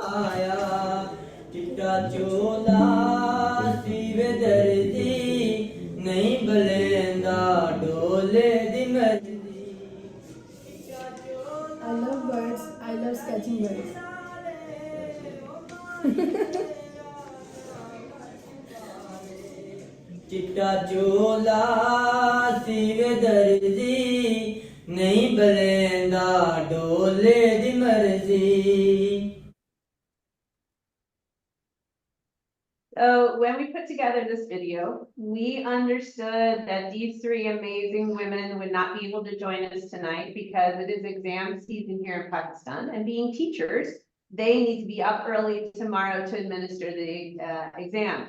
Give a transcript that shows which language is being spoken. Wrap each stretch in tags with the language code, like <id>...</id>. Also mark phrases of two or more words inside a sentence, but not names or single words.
<pa>ਬਣਾਇਆ ਚਿੱਟਾ ਚੋਲਾ ਸੀਵੇ ਦਰਜੀ ਨਹੀਂ ਬਲੇਂਦਾ ਡੋਲੇ ਦੀ ਮਰਜ਼ੀ</pa> <en>I love birds. I love sketching birds.</en> <pa>ਚਿੱਟਾ ਚੋਲਾ ਸੀਵੇ ਦਰਜੀ ਨਹੀਂ ਬਲੇਂਦਾ ਡੋਲੇ ਦੀ ਮਰਜ਼ੀ</pa> <en>So when we put together this video, we understood that these three amazing women would not be able to join us tonight because it is exam season here in Pakistan, and being teachers, they need to be up early tomorrow to administer the exams.</en>